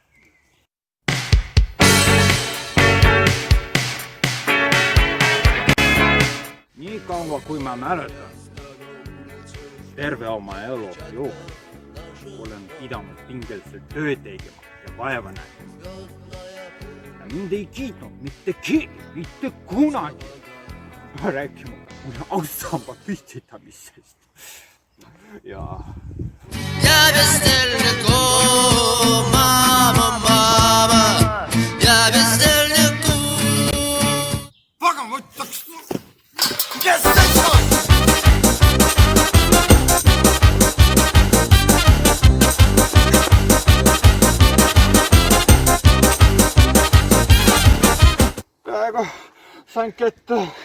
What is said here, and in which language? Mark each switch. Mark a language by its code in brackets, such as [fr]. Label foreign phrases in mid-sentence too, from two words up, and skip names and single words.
[et] Nii kaua, kui ma mäletan, terve oma elu jooksul olen pidanud pingelselt tööd tegema ja vaeva nägema. Ja mind ei kiitnud mitte keegi, mitte kunagi. Rääkima mulle aussamba püstitamisest. Ja [ru] без дальнику, мама, я без дальнику. [et] Pagan võttaks! Kes see on? Praegu sain kätte.